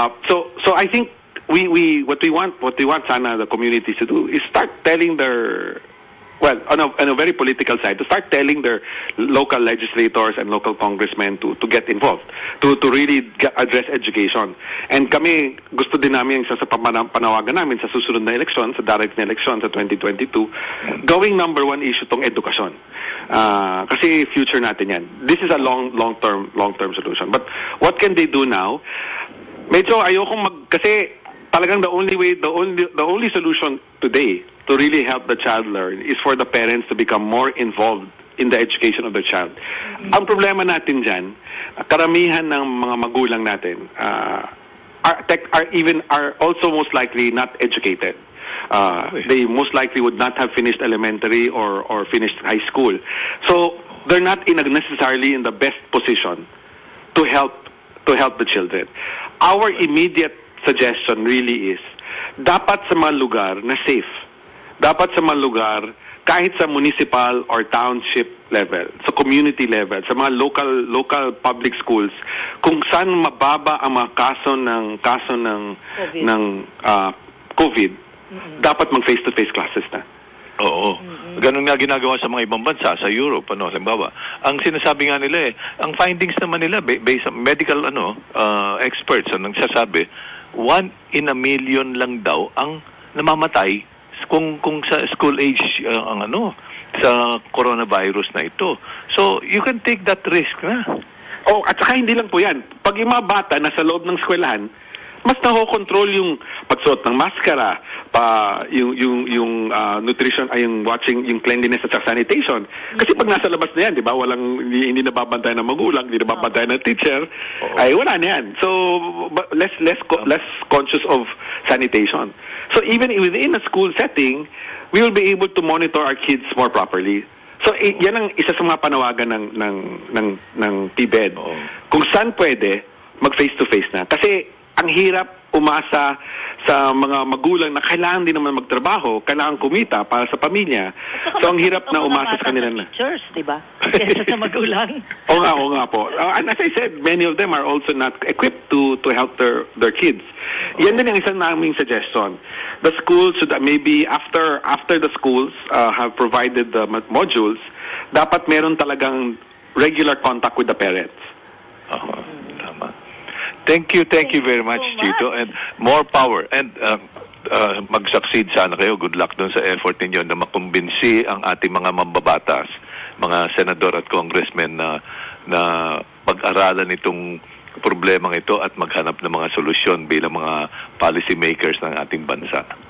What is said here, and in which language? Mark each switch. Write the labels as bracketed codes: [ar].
[en] So I think what we want sana the communities to do is start telling their, well, on a very political side, to start telling their local legislators and local congressmen to get involved, to really address education. [tl] And kami, gusto din namin sa panawagan namin sa susunod na eleksyon, sa direct na eleksyon sa 2022, gawing [en] number one issue [tl] tong edukasyon. Kasi future natin yan. [en] This is a long-term solution. But what can they do now? [tl] Medyo ayokong kasi talagang [en] the only solution today to really help the child learn is for the parents to become more involved in the education of the child. [tl] Ang problema natin dyan, karamihan ng mga magulang natin [en] are also most likely not educated. They most likely would not have finished elementary or finished high school. So they're not necessarily in the best position to help the children. Our immediate suggestion really is, [tl] dapat sa mga lugar na safe, dapat sa mga lugar kahit sa [en] municipal or township level, [tl] sa community level, sa mga local public schools, kung saan mababa ang mga kaso ng COVID, dapat mag face-to-face classes na. Oo. Ganun nga ginagawa sa mga ibang bansa, sa Europe, halimbawa. Ang sinasabi nga nila ang findings naman nila [en] based on medical experts [tl] nagsasabi, [en] 1 in a million [tl] lang daw ang namamatay kung sa [en] school age [tl] sa coronavirus na ito. [en] So you can take that risk na. [tl] Oh, at saka hindi lang po 'yan. Pag yung mga bata nasa loob ng eskwelahan, mas nakokontrol yung pagsuot ng maskara, yung nutrition, yung watching, yung cleanliness at sanitation. Kasi pag nasa labas na yan, di ba, hindi nababantay ng magulang, hindi nababantay ng teacher, ay wala na yan. [en] So, less conscious of sanitation. So, even within a school setting, we will be able to monitor our kids more properly. [tl] So, yan ang isa sa mga panawagan ng PBEd. Kung saan pwede, mag face-to-face na. Kasi, ang hirap umasa sa mga magulang na kailangan din naman magtrabaho, kailangan kumita para sa pamilya. So, ang hirap na umasa sa kanila na. Teachers, di ba? Kesa sa magulang. Oo nga po. [en] And as I said, many of them are also not equipped to help their kids. [tl] Yan din ang isang naming suggestion. [en] The schools should maybe after the schools have provided the modules, [tl] dapat meron talagang [en] regular contact with the parents. [tl] Tama. [en] Thank you very much, Chito, and more power. [tl] And mag-succeed sana kayo. Good luck dun sa effort ninyo na makumbinsi ang ating mga mambabatas, mga senador at congressmen na pag-aralan itong problemang ito at maghanap ng mga solusyon bilang mga policy makers ng ating bansa.